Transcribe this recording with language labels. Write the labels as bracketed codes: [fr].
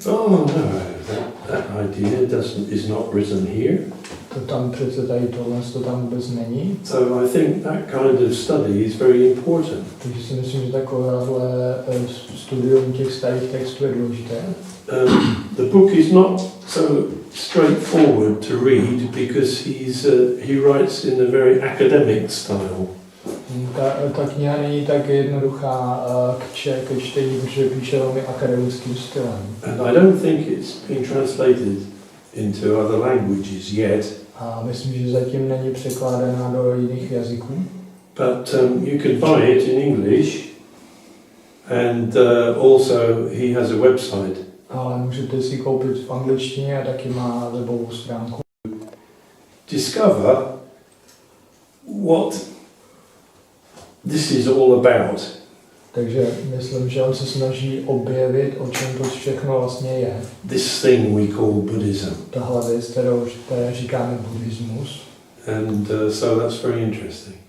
[en] Oh no, that idea is not written here. [cs] To tam přece tady tohle to tam vůbec není. [en] So I think that kind of study is very important. [cs] Takže si myslím, že takovéhle studium těch starých textů je důležité. [en] The book is not so straightforward to read because he writes in a very academic style. [cs] Ta kniha není tak jednoduchá ke čtení, protože píše velmi akademickým stylem. [en] And I don't think it's been translated into other languages yet. [cs] A myslím, že zatím není překládána do jiných jazyků. [en] But you can buy it in English And also he has a website. [cs] Ale můžete si koupit v angličtině a taky má webovou stránku. [en] Discover what this is all about. [cs] Takže myslím, že on se snaží objevit, o čem to všechno vlastně je. [en] This thing we call Buddhism. [cs] Tahle věc, které říkáme buddhismus. [en] And so that's very interesting.